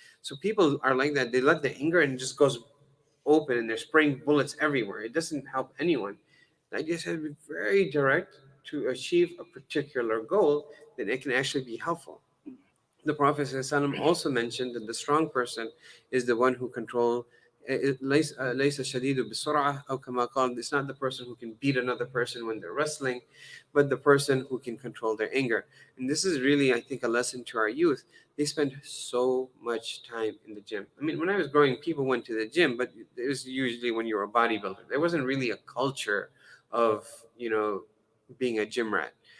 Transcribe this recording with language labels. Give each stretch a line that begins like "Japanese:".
English: So people are like that. They let the anger and it just goes open and they're spraying bullets everywhere. It doesn't help anyone. The idea is to be very direct to achieve a particular goal, then it can actually be helpful. The Prophet ﷺ also mentioned that the strong person is the one who controls.
Arabic: ليس الشديد بسرعة أو كما قال.
English: It's not the person who can beat another person when they're wrestling, but the person who can control their anger. And this is really, I think, a lesson to our youth. They spend so much time in the gym. I mean, when I was growing, people went to the gym, but it was usually when you were a bodybuilder. There wasn't really a culture of, being a gym rat.